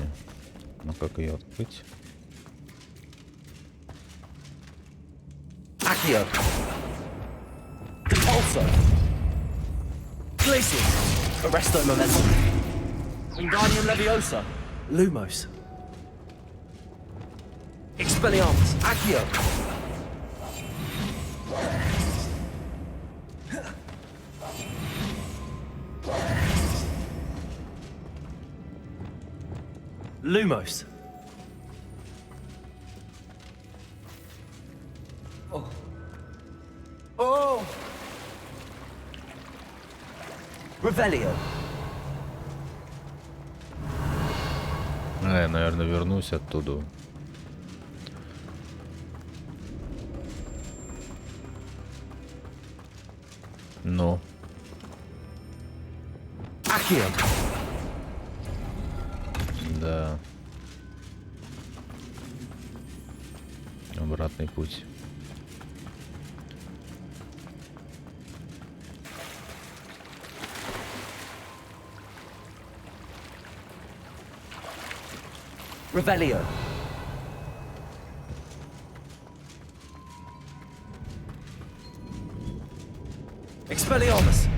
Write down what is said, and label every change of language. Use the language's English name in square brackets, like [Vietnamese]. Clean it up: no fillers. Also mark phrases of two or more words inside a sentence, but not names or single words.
[Russian] Но как ее открыть? Accio. Depulso. Glacius. Arresto Momentum. Wingardium Leviosa. Lumos. Expelliarmus. Accio. Lumos. Oh. Oh. Revelio. Я, наверное, вернусь оттуда. Ну. Accio. Да. Обратный путь. Revelio. Expelliarmus.